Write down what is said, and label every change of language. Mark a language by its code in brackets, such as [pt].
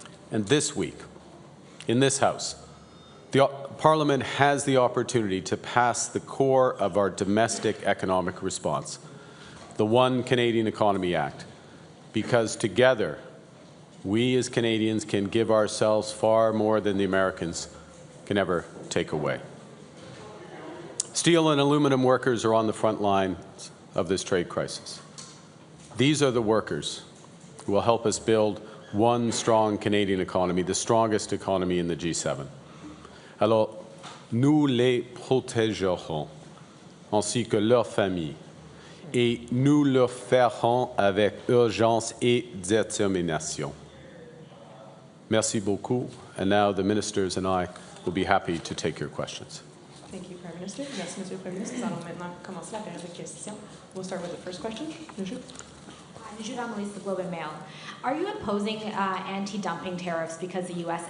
[en] And this week, in this House, the Parliament has the opportunity to pass the core of our domestic economic response, the One Canadian Economy Act, because together, we as Canadians can give ourselves far more than the Americans can ever take away. Steel and aluminum workers are on the front lines of this trade crisis. These are the workers who will help us build one strong Canadian economy, the strongest economy in the G7. [fr] Alors, nous les protégerons, ainsi que leurs familles, et nous le ferons avec urgence et détermination. Merci beaucoup, [en] and now the ministers and I will be happy to take your questions. Thank you, Prime Minister. [fr] Merci, Monsieur le Premier ministre. Nous allons maintenant commencer la période de questions. [en] We'll start with the first question. [fr] Monsieur. [en] Judah-Melisse, The Globe and Mail. Are you imposing anti-dumping tariffs because the U.S.